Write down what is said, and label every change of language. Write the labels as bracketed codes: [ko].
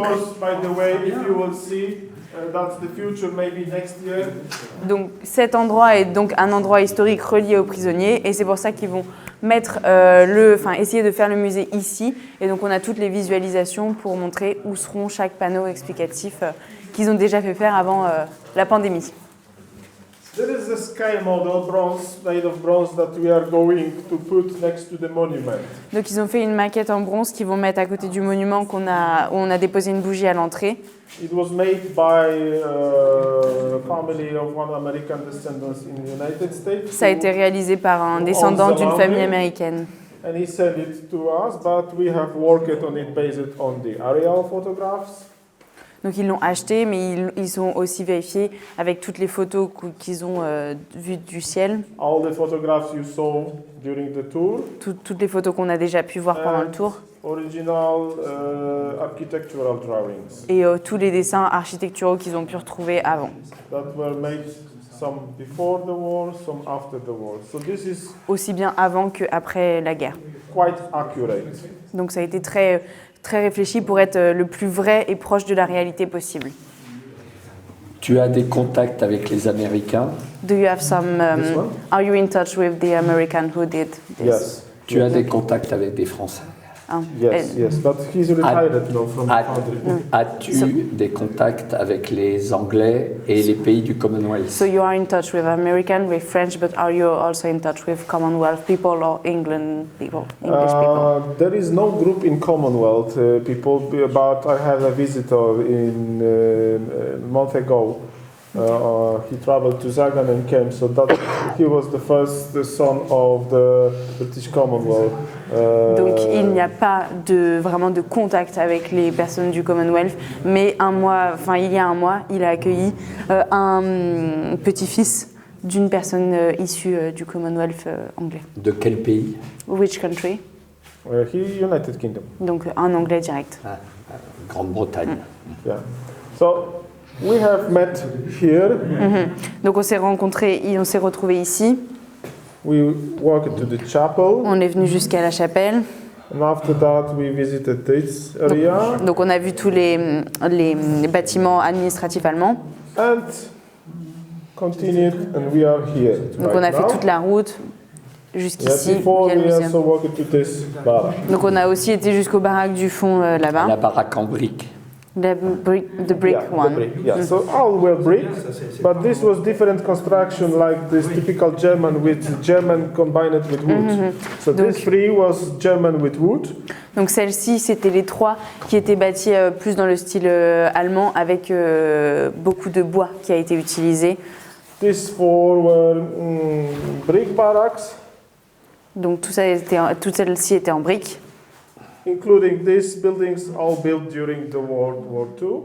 [en] course, by the way, if you will see, that's the future, maybe next year. [fr] donc cet endroit est donc un endroit historique relié aux prisonniers et c'est pour ça qu'ils vont mettre essayer de faire le musée ici et donc on a toutes les visualisations pour montrer où seront chaque panneau explicatif qu'ils ont déjà fait faire avant la pandémie. [en] There is a sky model, made of bronze, that we are going to put next to the monument. [fr] Donc ils ont fait une maquette en bronze qu'ils vont mettre à côté du monument où on a déposé une bougie à l'entrée. [en] It was made by a family of one American descendants in the United States. [fr] Ça a été réalisé par un descendant d'une famille américaine. [en] And he sent it to us, but we have worked on it based on the aerial photographs. [fr] Donc ils l'ont acheté, mais ils ont aussi vérifié avec toutes les photos qu'ils ont vues du ciel. [en] All the photographs you saw during the tour. [fr] Toutes les photos qu'on a déjà pu voir pendant le tour. [en] Original architectural drawings. [fr] Et tous les dessins architecturaux qu'ils ont pu retrouver avant. [en] That were made some before the war, some after the war. So this is [fr] aussi bien avant qu'après la guerre. [en] Quite accurate. [fr] Donc ça a été très réfléchi pour être le plus vrai et proche de la réalité possible. Tu as des contacts avec les Américains? [en] Do you have some? Are you in touch with the American who did this? Yes. [fr] Tu as des contacts avec des Français? [en] Yes, but he's retired now from the country. [fr] As-tu des contacts avec les Anglais et les pays du Commonwealth? [en] So you are in touch with American, with French, but are you also in touch with Commonwealth people or England people, English people? There is no group in Commonwealth people, but I had a visitor in a month ago. He traveled to Zagan and came, so that he was the first son of the British Commonwealth. [fr] Donc il n'y a pas vraiment de contact avec les personnes du Commonwealth, mais il y a un mois, il a accueilli un petit-fils d'une personne issue du Commonwealth anglais. De quel pays? [en] Which country? United Kingdom. [fr] Donc un anglais direct. Grande-Bretagne. [en] Yeah. So we have met here. [fr] Donc on s'est retrouvés ici. [en] We walked to the chapel. [fr] On est venu jusqu'à la chapelle. [en] And after that, we visited this area. [fr] Donc on a vu tous les bâtiments administratifs allemands. [en] And continued, and we are here. [fr] Donc on a fait toute la route jusqu'ici. [en] Before [fr] via le [en] we [fr] muséum. [en] also walked to this bar. [fr] Donc on a aussi été jusqu'au baraque du fond là-bas. La baraque en briques. [en] The brick one. The brick, yeah. So all were brick, but this was different construction, like this typical German with German combined with wood. So this three was German with wood. [fr] Donc celle-ci, c'était les trois qui étaient bâtis plus dans le style allemand avec beaucoup de bois qui a été utilisé. [en] These four were brick barracks. [fr] Donc toutes celles-ci étaient en briques. [en] Including these buildings, all built during the World War II.